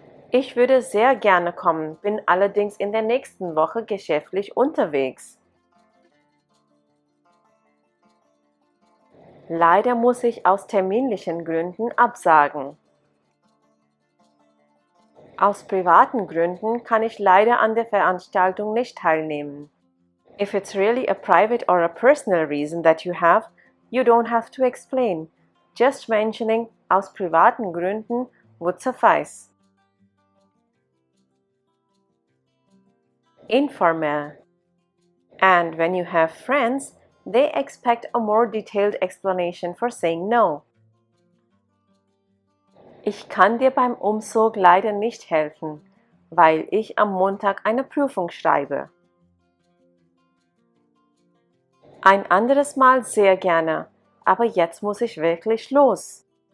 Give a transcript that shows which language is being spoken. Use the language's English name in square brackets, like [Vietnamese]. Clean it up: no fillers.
[German] Ich würde sehr gerne kommen, bin allerdings in der nächsten Woche geschäftlich unterwegs. Leider muss ich aus terminlichen Gründen absagen. Aus privaten Gründen kann ich leider an der Veranstaltung nicht teilnehmen. [English] If it's really a private or a personal reason that you have, you don't have to explain. Just mentioning [German] aus privaten Gründen [English] would suffice. Informal. And when you have friends, they expect a more detailed explanation for saying no. [German] Ich kann dir beim Umzug leider nicht helfen, weil ich am Montag eine Prüfung schreibe. Ein anderes Mal sehr gerne, aber jetzt muss ich wirklich los.